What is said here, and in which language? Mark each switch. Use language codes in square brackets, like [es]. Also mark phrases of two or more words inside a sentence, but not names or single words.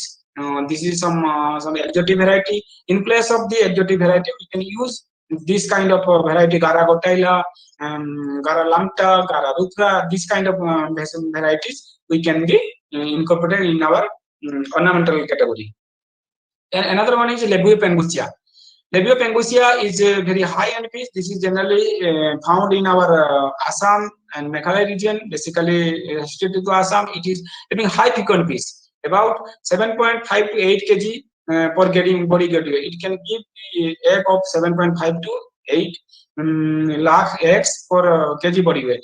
[en] This is some exotic variety. In place of the exotic variety, we can use this kind of variety, Gara Gotella, Gara Lambda, Gara Rudra. This kind of varieties we can be incorporated in our ornamental category. And another one is Lebue pengusia. Lebue pengusia is a very high-end fish. This is generally found in our Assam and Meghalaya region, basically restricted to Assam. It is having high frequent fish, about 7.5 to 8 kg per getting body weight. It can give the egg of 7.5 to 8 lakh eggs per kg body weight.